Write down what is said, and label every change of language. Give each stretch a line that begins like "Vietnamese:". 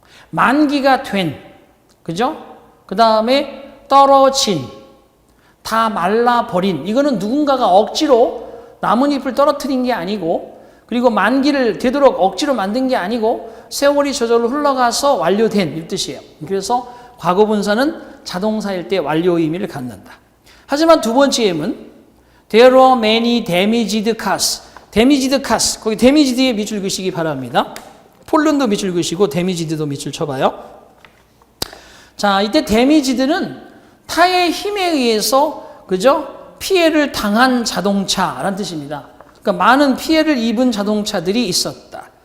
Korean: 만기가 된, 그죠? 그 다음에 떨어진, 다 말라버린. 이거는 누군가가 억지로 나뭇잎을 떨어뜨린 게 아니고 그리고 만기를 되도록 억지로 만든 게 아니고 세월이 저절로 흘러가서 완료된 이 뜻이에요. 그래서 과거 분사는 자동사일 때 완료 의미를 갖는다. 하지만 두 번째 예문
English: There are many damaged cars. damaged cars.
Korean: 거기 damage드에 밑줄 그시기 바랍니다. 폴른도 밑줄 그시고 damage드도 밑줄 쳐봐요. 자, 이때 damage드는 타의 힘에 의해서 그죠? 피해를 당한 자동차라는 뜻입니다. 그러니까 많은 피해를 입은 자동차들이 있었다.